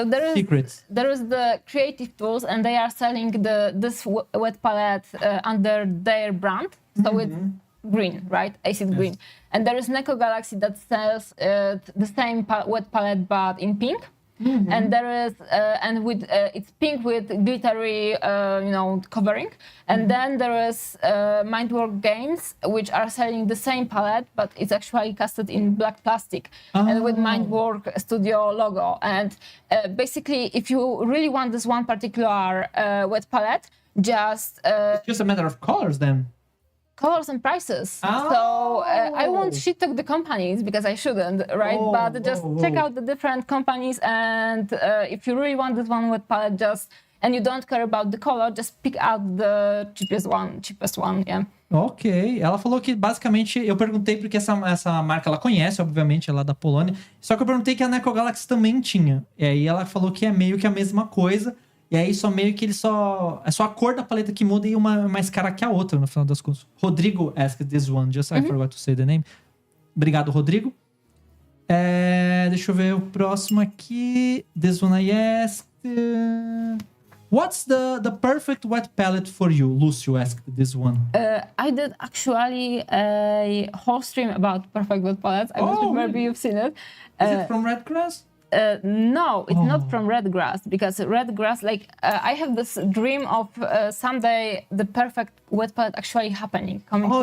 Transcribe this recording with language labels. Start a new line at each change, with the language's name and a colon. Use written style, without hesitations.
English: So Secrets. There is the Creative Tools, and they are selling this wet palette under their brand. So it's green, right? Acid green. And there is Neko Galaxy that sells the same wet palette but in pink. And there is it's pink with glittery covering. And then there is Mindwork Games, which are selling the same palette, but it's actually casted in black plastic and with Mindwork Studio logo. And basically, if you really want this one particular wet palette, it's just a matter of colors then. colors and prices. Oh. So I won't shit talk the companies because I shouldn't, right? But just check out the different companies, and if you really want this one wet palette, and you don't care about the color, just pick out the cheapest one, yeah.
Portuguese: Ok, ela falou que basicamente, eu perguntei porque essa marca ela conhece, obviamente, ela é da Polônia, só que eu perguntei que a Neko Galaxy também tinha, e aí ela falou que é meio que a mesma coisa, e aí só meio que é só a cor da paleta que muda e uma é mais cara que a outra, no final das contas.
English: Rodrigo asked this one, just I forgot to say the name.
Portuguese: Obrigado, Rodrigo. Deixa eu ver o próximo aqui.
English: This one I asked... What's the perfect wet palette for you? Lucio asked this one. I did actually a whole stream about perfect wet palettes. I don't know, maybe you've seen it. Is it from Redgrass? No, it's not from Redgrass, because Redgrass, I have this dream of someday the perfect wet palette actually coming to